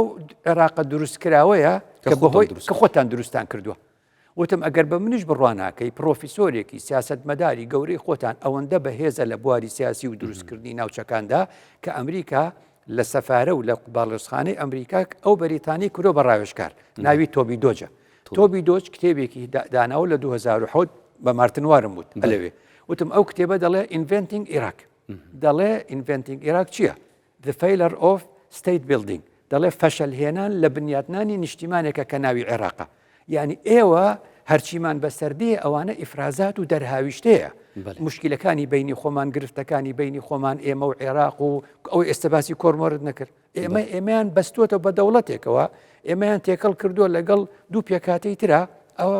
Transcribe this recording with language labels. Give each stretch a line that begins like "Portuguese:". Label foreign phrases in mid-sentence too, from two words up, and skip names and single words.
Central Kurdish: عێراقە دروستکراوەیە کە بەهۆی کە خۆتان دروستان کردووە وتم ئەگەر بە منیش بڕواناکەی پرۆفیسۆرێکی سیاست مەداری گەورەی خۆتان ئەوەندە بەهێزە لە بواری سیاسی و دروستکردنی ناوچەکاندا کە ئەمریکا لە سەفارە و لە باڵێزخانەی ئەمریکا ئەو بەریتانی کرۆ بە ڕاوێژکار ناوی تۆبی دۆجە تۆبی دۆج کتێبێکی داناوە لە 2007 بە مارتنوارم بوو لەوێ وتم ئەو کتێبە دەڵێ ئینڤنتینگ عێراق دەڵێ ئینڤنتینگ عێراق چییە؟
English: The failure of state building
Central Kurdish: دەڵێ فەشەلهێنان لە بنیاتنانی نیشتیمانێکە کە ناوی عێراقە یعنی ئێوە هەرچیمان بەسەردێ ئەوانە ئیفرازات و دەرهاویشتەیە مشکلەکانی بینی خۆمان گرفتەکانی بینی خۆمان ئێمە و عێراق و ئەو ئێستەباسی کۆرمۆرت نەکرد ئێمەیان بەستۆتە بە دەوڵەتێکەوە ئێمەیان تێکەڵ کردووە لەگەڵ دوو پێکاتەی ترە ئەوە